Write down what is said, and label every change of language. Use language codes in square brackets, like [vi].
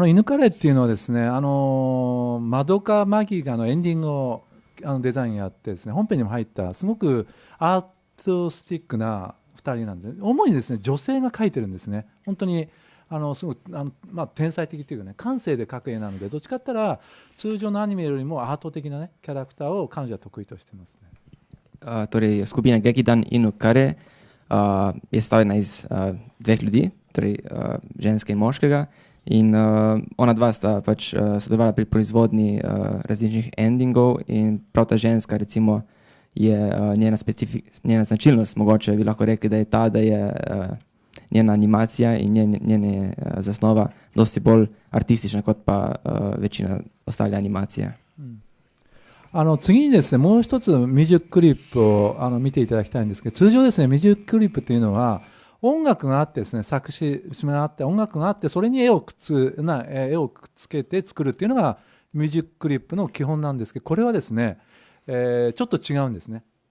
[ja] 犬カレっていうのはですね、マドカマギガのエンディングをデザインやってですね、本編にも入ったすごくアートスティックな2人なんですね。主にですね、女性が描いてるんですね。本当にすごく天才的というかね、感性で描く絵なので、どっちかって言ったら通常のアニメよりもアート的なねキャラクターを彼女は得意としてますね。 [sl] Torej, skupina Gekidan in Okare je sestavljena iz dveh ljudi, torej ženske in moškega, in ona dva sta pač sodelovala pri proizvodnji različnih endingov in prav ta ženska recimo je njena značilnost, mogoče bi lahko rekli, da je ta, da je njena animacija in njena zasnova dosti bolj artistična kot pa večina ostale animacije. [ja] 次にですね、もう一つミュージッククリップを見ていただきたいんですけど、通常ですね、ミュージッククリップというのは音楽があってですね、作詞があって音楽があって、それに絵をくっつけて作るっていうのがミュージッククリップの基本なんですけど、これはですね、ちょっと違うんですね。